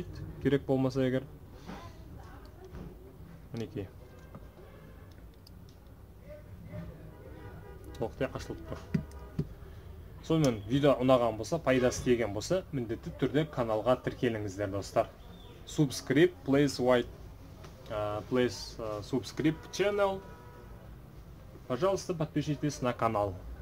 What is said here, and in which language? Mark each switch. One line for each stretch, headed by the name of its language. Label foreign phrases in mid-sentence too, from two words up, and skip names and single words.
Kazakh: Керек болмаса егер. Мінекей. Толықтай ашылып тұр. Сонымен видео ұнаған болса, пайдасы тиген болса, міндетті түрде каналға тіркеліңіздер, достар.
English: Subscribe, please subscribe channel.
Russian: Пожалуйста, подпишитесь на канал.